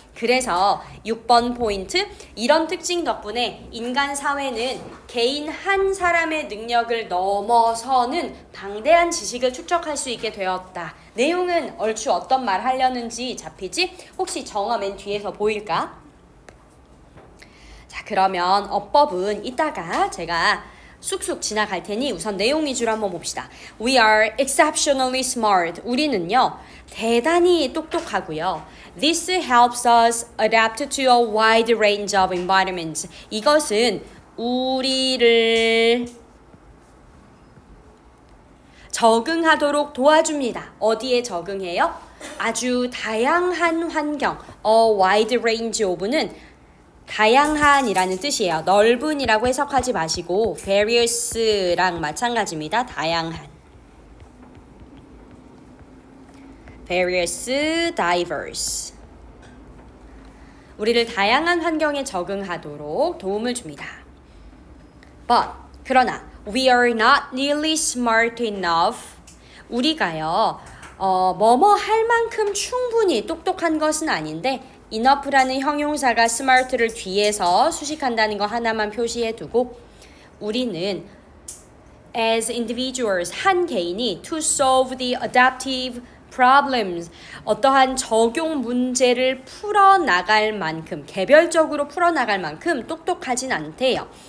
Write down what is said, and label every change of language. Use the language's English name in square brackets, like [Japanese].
[Korean] 그래서 6번 포인트. 이런 특징 덕분에 인간 사회는 개인 한 사람의 능력을 넘어서는 방대한 지식을 축적할 수 있게 되었다. 내용은 얼추 어떤 말 하려는지 잡히지? 혹시 정어 맨 뒤에서 보일까? 자, 그러면 어법은 이따가 제가 쑥쑥 지나갈 테니 우선 내용 위주로 한번 봅시다. [English] We are exceptionally smart. [Korean] 우리는요, 대단히 똑똑하고요. [English] This helps us adapt to a wide range of environments. [Korean] 이것은 우리를 적응하도록 도와줍니다. 어디에 적응해요? 아주 다양한 환경. A wide range of는 다양한이라는 뜻이에요. 넓은이라고 해석하지 마시고 various랑 마찬가지입니다. 다양한. [English] various, diverse. [Korean] 우리를 다양한 환경에 적응하도록 도움을 줍니다. [English] But, [Korean] 그러나 [English] we are not nearly smart enough. [Korean] 우리가요, 뭐뭐 할 만큼 충분히 똑똑한 것은 아닌데 enough라는 형용사가 smart를 뒤에서 수식한다는 거 하나만 표시해 두고 우리는 [English] as individuals, [Korean] 한 개인이 [English] to solve the adaptive problems, [Korean] 어떠한 적용 문제를 풀어나갈 만큼, 개별적으로 풀어나갈 만큼 똑똑하진 않대요.